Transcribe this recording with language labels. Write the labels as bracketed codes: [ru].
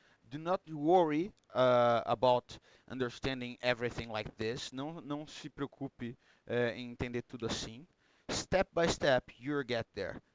[en] Do not worry about understanding everything like this. [pt] Não se preocupe em entender tudo assim. [en] Step by step, you'll get there.